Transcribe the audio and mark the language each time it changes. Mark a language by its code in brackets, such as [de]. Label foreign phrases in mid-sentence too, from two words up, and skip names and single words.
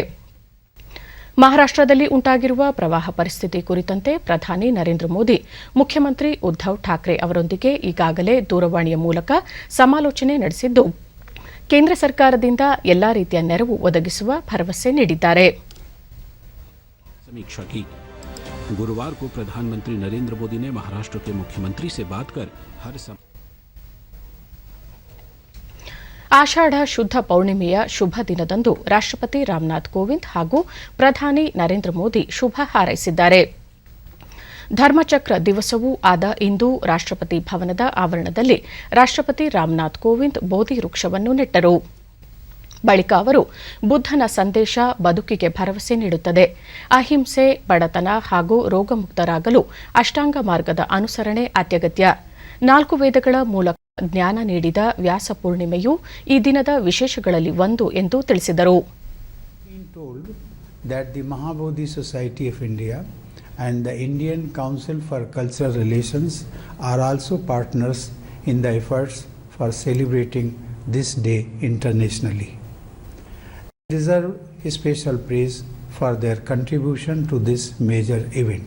[kn] ಮಹಾರಾಷ್ಟದಲ್ಲಿ ಉಂಟಾಗಿರುವ ಪ್ರವಾಹ ಪರಿಸ್ಥಿತಿ ಕುರಿತಂತೆ ಪ್ರಧಾನಿ ನರೇಂದ್ರ ಮೋದಿ ಮುಖ್ಯಮಂತ್ರಿ ಉದ್ದವ್ ಠಾಕ್ರೆ ಅವರೊಂದಿಗೆ ಈಗಾಗಲೇ ದೂರವಾಣಿಯ ಮೂಲಕ ಸಮಾಲೋಚನೆ ನಡೆಸಿದ್ದು, ಕೇಂದ್ರ ಸರ್ಕಾರದಿಂದ ಎಲ್ಲಾ ರೀತಿಯ ನೆರವು ಒದಗಿಸುವ ಭರವಸೆ ನೀಡಿದ್ದಾರೆ. [hi] समीक्षा की। गुरुवार को प्रधानमंत्री नरेंद्र मोदी ने महाराष्ट्र के मुख्यमंत्री से बात कर हर [kn] ಆಷಾಢ ಶುದ್ಧ ಪೌರ್ಣಿಮೆಯ ಶುಭ ದಿನದಂದು ರಾಷ್ಟ್ರಪತಿ ರಾಮನಾಥ್ ಕೋವಿಂದ್ ಹಾಗೂ ಪ್ರಧಾನಿ ನರೇಂದ್ರ ಮೋದಿ ಶುಭ ಹಾರೈಸಿದ್ದಾರೆ. ಧರ್ಮಚಕ್ರ ದಿವಸವೂ ಆದ ಇಂದು ರಾಷ್ಟ್ರಪತಿ ಭವನದ ಆವರಣದಲ್ಲಿ ರಾಷ್ಟ್ರಪತಿ ರಾಮನಾಥ್ ಕೋವಿಂದ್ ಬೋಧಿ ವೃಕ್ಷವನ್ನು ನೆಟ್ಟರು. ಬಳಿಕ ಅವರು ಬುದ್ಧನ ಸಂದೇಶ ಬದುಕಿಗೆ ಭರವಸೆ ನೀಡುತ್ತದೆ, ಅಹಿಂಸೆ, ಬಡತನ ಹಾಗೂ ರೋಗಮುಕ್ತರಾಗಲು ಅಷ್ಟಾಂಗ ಮಾರ್ಗದ ಅನುಸರಣೆ ಅತ್ಯಗತ್ಯ, 4 ವೇದಗಳ ಮೂಲಕ ಜ್ಞಾನ ನೀಡಿದ ವ್ಯಾಸ ಪೂರ್ಣಿಮೆಯು ಈ ದಿನದ ವಿಶೇಷಗಳಲ್ಲಿ ಒಂದು ಎಂದು ತಿಳಿಸಿದರು. [en] The Mahabodhi Society of India and the Indian Council for Cultural Relations are also partners in the efforts for celebrating this day internationally. They deserve special praise for their contribution to this major event.